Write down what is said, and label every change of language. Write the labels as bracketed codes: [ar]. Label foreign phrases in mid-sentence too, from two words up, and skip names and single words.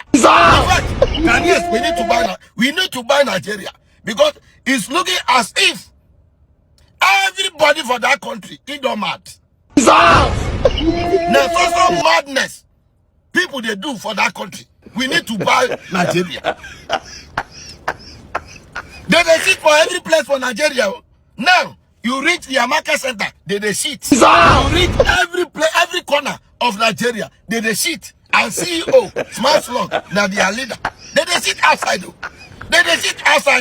[en] In fact, Ghanaians, we need to buy Nigeria because it's looking as if everybody for that country is not mad. There's also madness people they do for that country. We need to buy Nigeria. They sit for every place for Nigeria. Now, you reach the market center, they sit. You reach every place, every corner of Nigeria, they sit. And CEO, smart slot, now their leader. They sit outside. They sit outside.